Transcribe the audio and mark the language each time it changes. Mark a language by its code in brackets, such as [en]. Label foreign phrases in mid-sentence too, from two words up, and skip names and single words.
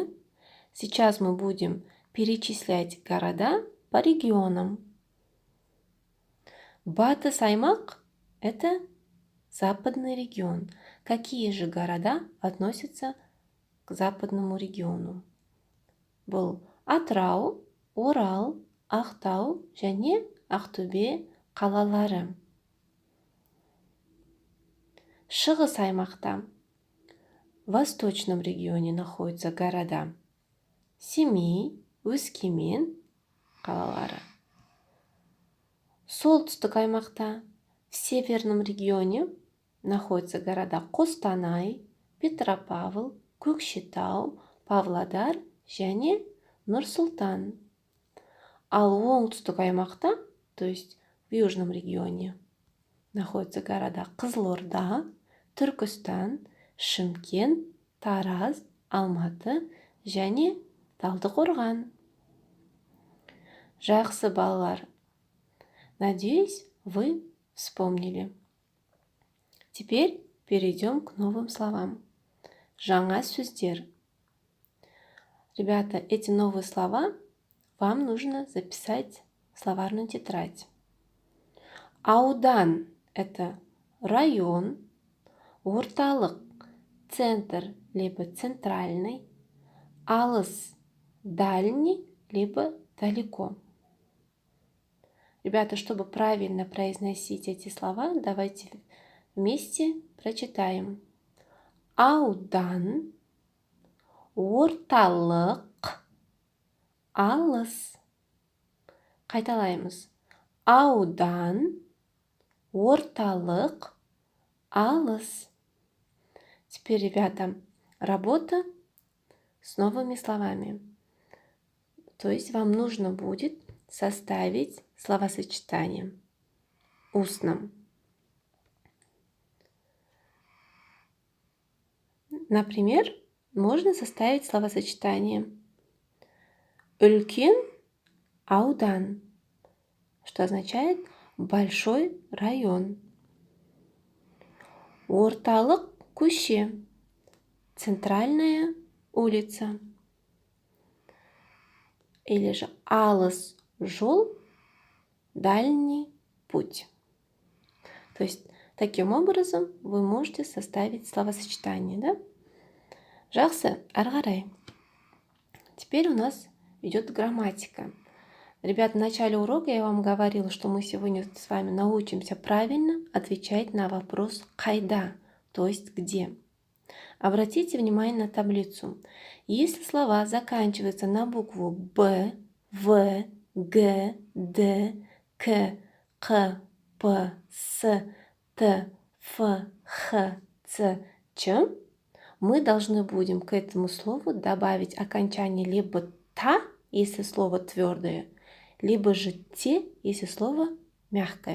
[ru] Сейчас мы будем перечислять города по регионам. [kk] Батыс аймақ [ru] – это западный регион. Какие же города относятся к западному региону? [kk] Бұл Атырау, Орал, Ақтау және Ақтөбе қалалары. Шығыс аймақта [ru] в восточном регионе находятся города Семей, Өскемен қалалары. [kk] Солтүстік аймақта [ru] в северном регионе находятся города Қостанай, Петропавл, Көкшетау, Павлодар және Нұр-Сұлтан. [kk] Ал оңтүстік аймақта, [ru] то есть в южном регионе, находятся города Қызылорда, Түркістан, Шымкент, Тараз, Алматы және Талдықорған. [kk] Жақсы балалар. [ru] Надеюсь, вы вспомнили. Теперь перейдем к новым словам. [kk] Жаңа сөздер. [ru] Ребята, эти новые слова вам нужно записать в словарную тетрадь. Аудан – это район, орталық – центр, либо центральный, алыс – дальний, либо далеко. Ребята, чтобы правильно произносить эти слова, давайте вместе прочитаем. [kk] Аудан, орталық, алыс. Қайталаймыз. Аудан, орталық, алыс. [ru] Теперь, ребята, работа с новыми словами. То есть вам нужно будет составить словосочетание устным. Например, можно составить словосочетание [kk] үлкен аудан, [ru] что означает большой район. [kk] Орталық көше, [ru] центральная улица. Или же [kk] алыс жол, [ru] дальний путь. То есть таким образом вы можете составить словосочетание, да? [kk] Жақсы, ары қарай. [ru] Теперь у нас идет грамматика. Ребят, в начале урока я вам говорила, что мы сегодня с вами научимся правильно отвечать на вопрос «қайда», то есть «где». Обратите внимание на таблицу. Если слова заканчиваются на букву «б», «в», «г», «д», «к», «қ», «п», «с», «т», «ф», «х», «ц», «ч», мы должны будем к этому слову добавить окончание либо «та», если слово твердое, либо же «те», если слово мягкое.